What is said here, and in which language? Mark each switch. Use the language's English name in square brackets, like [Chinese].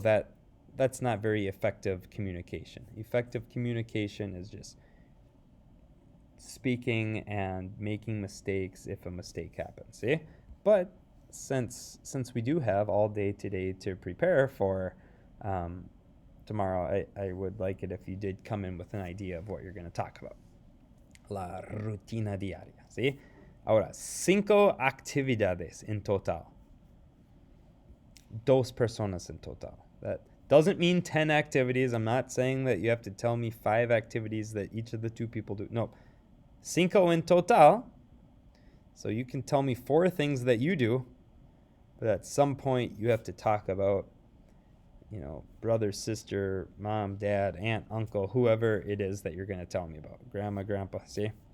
[English] That's not very effective communication. Effective communication is just speaking and making mistakes if a mistake happens. See? But since we do have all day today to prepare for tomorrow, I would like it if you did come in with an idea of what you're going to talk about. [Spanish] La rutina diaria. ¿Sí? Ahora, 5 actividades en total. 2 personas en total. [English] That doesn't mean 10 activities. I'm not saying that you have to tell me 5 activities that each of the 2 people do. No. [Spanish] 5 en total [English] So you can tell me 4 things that you do, but at some point you have to talk about, brother, sister, mom, dad, aunt, uncle, whoever it is that you're going to tell me about. Grandma, grandpa, see?